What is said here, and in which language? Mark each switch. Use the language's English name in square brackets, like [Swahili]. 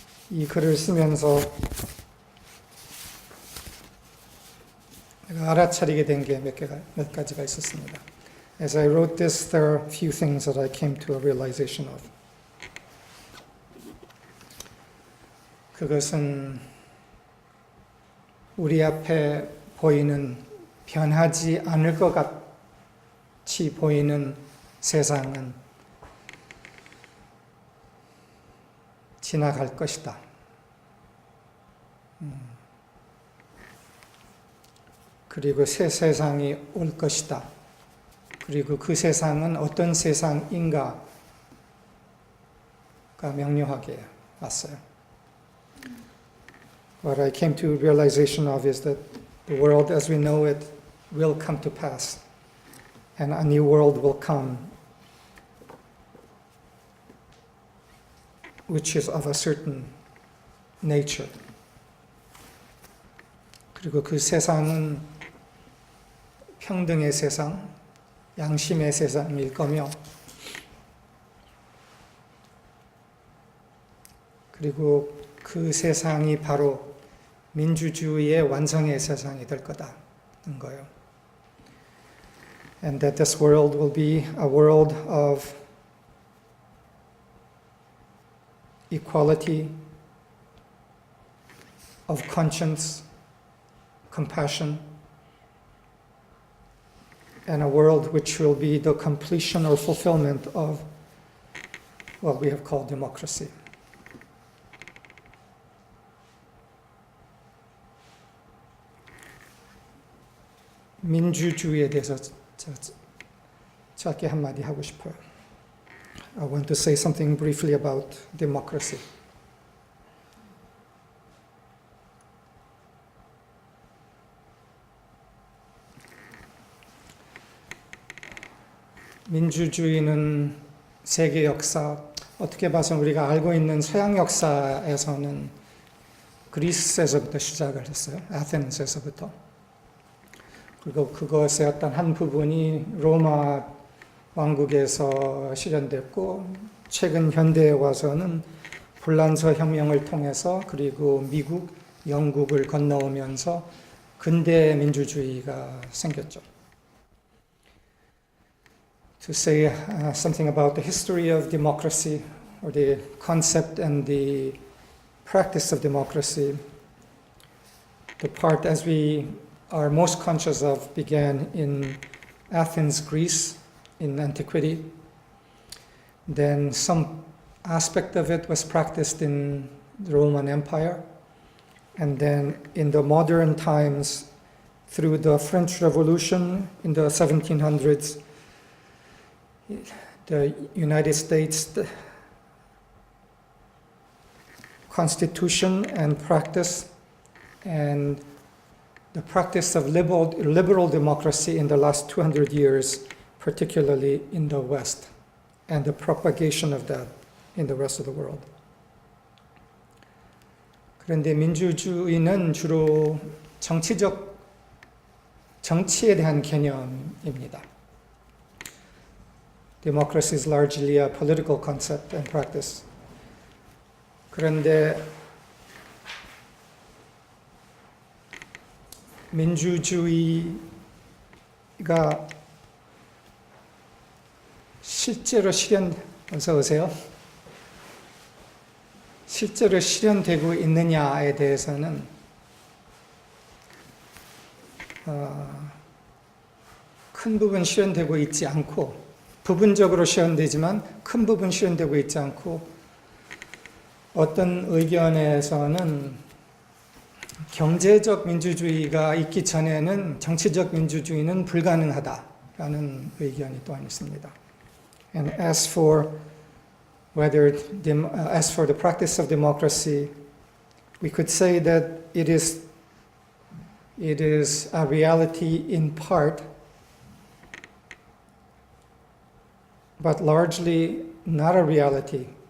[Korean] 이 글을 쓰면서 내가 알아차리게 된 게 몇 가지가 있었습니다. [English] As I wrote this, there are a few things that I came to a realization of. [Korean] 그것은 우리 앞에 보이는 변하지 않을 것 같이 보이는 세상은 지나갈 것이다. 그리고 새 세상이 올 것이다. 그리고 그 세상은 어떤 세상인가가 명료하게 왔어요. [English] What I came to realization of is that the world as we know it will come to pass, and a new world will come, which is of a certain nature. [Korean] 그리고 그 세상은 평등의 세상, 양심의 세상일 거며, 그리고 그 세상이 바로 민주주의의 완성의 세상이 될 거다는 거예요. [English] And that this world will be a world of equality, of conscience, compassion, and a world which will be the completion or fulfillment of what we have called democracy. [Korean] 민주주의에 대해서 짧게 한마디 하고 싶어요. [English] I want to say something briefly about democracy. [Korean] 민주주의는 세계 역사, 어떻게 봐서 우리가 알고 있는 서양 역사에서는 그리스에서부터 시작을 했어요. 아테네스에서부터. 그리고 그것의 어떤 한 부분이 로마 왕국에서 실현됐고, 최근 현대에 와서는 불란서 혁명을 통해서, 그리고 미국, 영국을 건너오면서 근대 민주주의가 생겼죠. [English] To say something about the history of democracy, or the concept and the practice of democracy, the part as we are most conscious of began in Athens, Greece, in antiquity. Then some aspect of it was practiced in the Roman Empire. And then in the modern times, through the French Revolution in the 1700s, the United States the Constitution and practice, and the practice of liberal democracy in the last 200 years, particularly in the West, and the propagation of that in the rest of the world. [Korean] 그런데 민주주의는 주로 정치에 대한 개념입니다. [English] Democracy is largely a political concept and practice. [Korean] 그런데 민주주의가 실제로 어서 오세요. 실제로 실현되고 있느냐에 대해서는 큰 부분 실현되고 있지 않고, 부분적으로 실현되지만 큰 부분 실현되고 있지 않고, 어떤 의견에서는 경제적 민주주의가 있기 전에는 정치적 민주주의는 불가능하다라는 의견이 또한 있습니다. [English] And as for the practice of democracy, we could say that it is a reality in part, but largely not a reality.